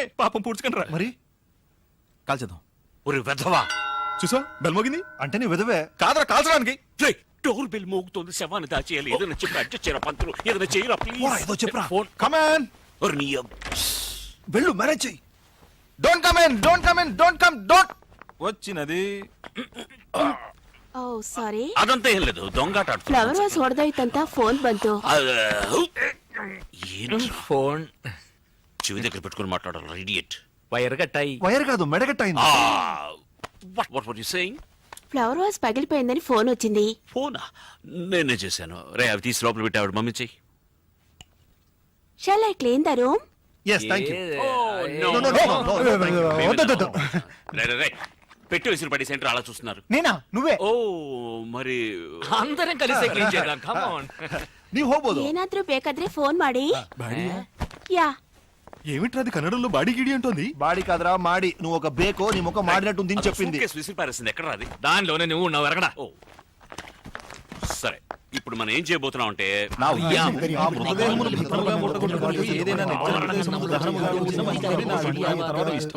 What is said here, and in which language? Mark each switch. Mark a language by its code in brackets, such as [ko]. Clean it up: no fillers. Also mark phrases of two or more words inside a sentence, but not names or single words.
[te] పాపం పూడ్చుకుంటారా మరి కాల్చేద్దాం. ఒరే వెధవా, చూసా బెల్ మోగింది. అంటే నీ విధవే. కాదరా కాల్చడానికి. డోర్ బెల్ మోగుతోంది, శవాన్ని దాచేయాలి. ఏదైనా చెప్పి అడ్జస్ట్ చేయరా పంతులు, ఏదైనా చేయరా పోరా, ఏదో ప్లీజ్. చెప్పురా. కమాన్, వెళ్ళు, మేనేజ్ చెయ్యి. [en] Don't come in, don't come in, don't come, don't. [te] వచ్చినది [kn] ಓ ಸಾರಿ, [te] అదంతా ఏం లేదు, దొంగాట ఆడుతున్నాం. [kn] ಫ್ಲವರ್ ವಾಸ್ ಹೊಡೆದೋಯ್ತಂತ ಫೋನ್ ಬಂತು. [te] ఏంటి ఫోన్ చెవి దగ్గర పెట్టుకుని మాట్లాడాలి, ఇడియట్. వైర్ కట్టాయి. వైర్ కాదు, మెడగట్టయింది. [en] What what you saying? [te] ఫ్లవర్ వాస్ పగిలిపోయిందని ఫోన్ వచ్చింది. ఫోనా? నేనే చేశాను. రే అవి తీసి లోపల పెట్టి ఆవిడ మమ్మీ చెయ్యి. [en] Shall I clean the room? Yes, thank you. No, no, no. [te] వద్దు. రే, రే, రే. పెట్టి విసిరి పడి సెంటర్ అలా చూస్తున్నారు. నేనా? నువ్వే? ఓ మరి అందరం కలిసి క్లీన్ చేద్దాం. [en] come on. [kn] ನೀವು ಹೋಗ್ಬೋದು. ಏನಾದ್ರೂ ಬೇಕಾದ್ರೆ ಫೋನ್ ಮಾಡಿ. [te] యా, ఏమిట్రా అది కన్నడంలో బాడీ గిడి అంటోంది. బాడీ కాదురా మాడి. నువ్వు ఒక బేకో నీ ముఖం మాడినట్టుంది అని చెప్పింది. సూట్కేస్ విసిరి పారేసింది. ఎక్కడ రాది? దానిలోనే నువ్వు ఉన్నావు, ఎరగడా. ఓ సరే, ఇప్పుడు మనం ఏం చేయబోతున్నాం అంటే నా ఉద్దేశం ఆ మృతదేహమును భద్రముగా మూటగొట్టుకొని ఏదైనా నిర్జన ప్రదేశములో దహనముగా ఉంచిన మంచిదని నా వీడియో తర్వాత ఇష్టం.